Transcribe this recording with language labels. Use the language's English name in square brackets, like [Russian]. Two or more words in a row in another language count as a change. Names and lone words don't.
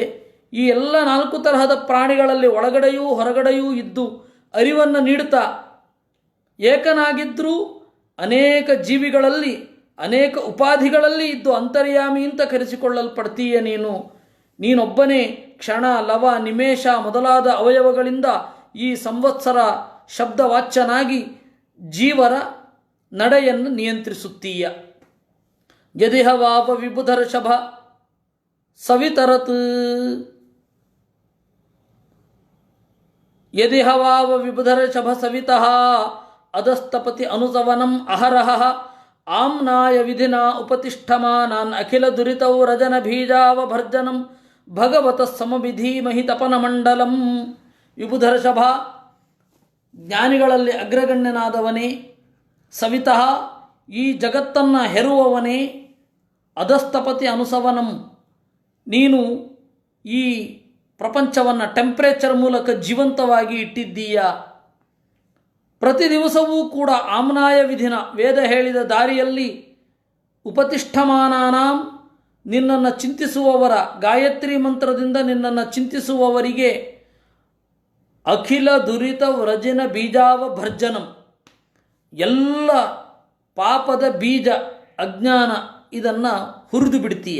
[Kannada] ಈ ಎಲ್ಲ 4 ತರಹದ ಪ್ರಾಣಿಗಳಲ್ಲಿ ಒಳಗಡೆಯೂ ಹೊರಗಡೆಯೂ ಇದ್ದು ಅರಿವನ್ನು ನೀಡುತ್ತಾ ಏಕನಾಗಿದ್ದರೂ ಅನೇಕ ಜೀವಿಗಳಲ್ಲಿ ಅನೇಕ ಉಪಾಧಿಗಳಲ್ಲಿ ಇದ್ದು ಅಂತರ್ಯಾಮಿ ಅಂತ ಕರೆಸಿಕೊಳ್ಳಲ್ಪಡ್ತೀಯ ನೀನೊಬ್ಬನೇ ಕ್ಷಣ, ಲವ, ನಿಮೇಷ ಮೊದಲಾದ ಅವಯವಗಳಿಂದ ಈ ಸಂವತ್ಸರ ಶಬ್ದವಾಚ್ಯನಾಗಿ ಜೀವರ ನಡೆಯನ್ನು ನಿಯಂತ್ರಿಸುತ್ತೀಯ. [Sanskrit] ಯದಿಹ ವಾವ ವಿಬುಧರ್ಷಭ ಸವಿತರತ್, ಯದಿಹ ವಾವ ವಿಬುಧರ್ಷಭ ಸವಿತಃ ಅಧಸ್ತಪತಿ ಅನುಸವನಂ ಅಹರಹ ಆಮ್ನಾಯ ವಿಧಿನ ಉಪತಿಷ್ಠಮಾನಾನ್ ಅಖಿಲ ದುರಿತೌ ರಜನ ಬೀಜಾವಭರ್ಜನಂ ಭಗವತಃ ಸಮವಿಧೀಮಹಿ ತಪನಮಂಡಲಂ. [Kannada] ವಿಬುಧರ್ಷಭ, ಜ್ಞಾನಿಗಳಲ್ಲಿ ಅಗ್ರಗಣ್ಯನಾದವನೇ. ಸವಿತಃ, ಈ ಜಗತ್ತನ್ನು ಹೆರುವವನೇ. [Sanskrit] ಅಧಸ್ತಪತಿ ಅನುಸವನಂ, [Kannada] ನೀನು ಈ ಪ್ರಪಂಚವನ್ನು ಟೆಂಪ್ರೇಚರ್ ಮೂಲಕ ಜೀವಂತವಾಗಿ ಇಟ್ಟಿದ್ದೀಯ. ಪ್ರತಿ ದಿವಸವೂ ಕೂಡ [Sanskrit] ಆಮ್ನಾಯ ವಿಧಿನ, [Kannada] ವೇದ ಹೇಳಿದ ದಾರಿಯಲ್ಲಿ ಉಪತಿಷ್ಠಮಾನಾನಾಂ, ನಿನ್ನನ್ನು ಚಿಂತಿಸುವವರ, ಗಾಯತ್ರಿ ಮಂತ್ರದಿಂದ ನಿನ್ನನ್ನು ಚಿಂತಿಸುವವರಿಗೆ [Sanskrit] ಅಖಿಲ ದುರಿತ ವ್ರಜಿನ ಬೀಜಾವಭರ್ಜನಂ, [Kannada] ಎಲ್ಲ ಪಾಪದ ಬೀಜ ಅಜ್ಞಾನ ಇದನ್ನು ಹುರಿದು ಬಿಡ್ತೀಯ.